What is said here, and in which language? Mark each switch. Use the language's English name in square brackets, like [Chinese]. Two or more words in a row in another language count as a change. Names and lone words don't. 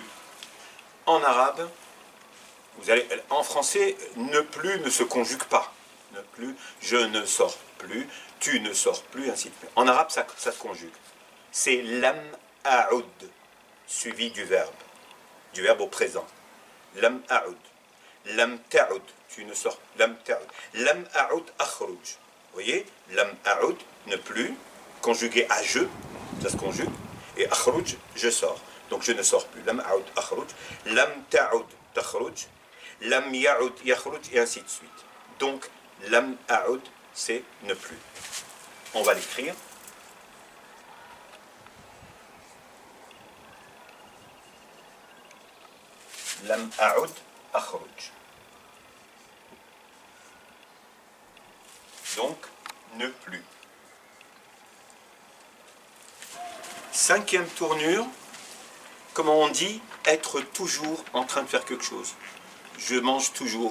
[French] En arabe, en français, ne plus ne se conjugue pas. Ne plus, je ne sors plus, tu ne sors plus, ainsi de suite. En arabe, ça se conjugue. C'est [Arabic] لم أعد, [French] suivi du verbe au présent. [Arabic] لم أعد. لم تعد, [French] tu ne sors. [Arabic] لم تعد. لم أعد أخرج. [French] Vous voyez, [Arabic] لم أعد, [French] ne plus, conjugué à je, ça se conjugue, et akhruj, je sors. Donc je ne sors plus. [Arabic] لم أعد أخرج. لم تعد تخرج. لم يعد يخرج, [French] et ainsi de suite. Donc, [Arabic] لم أعد, [French] c'est ne plus. On va l'écrire. [Arabic] لم أعد أخرج. [French] Donc, ne plus. Cinquième tournure, comment on dit être toujours en train de faire quelque chose. Je mange toujours.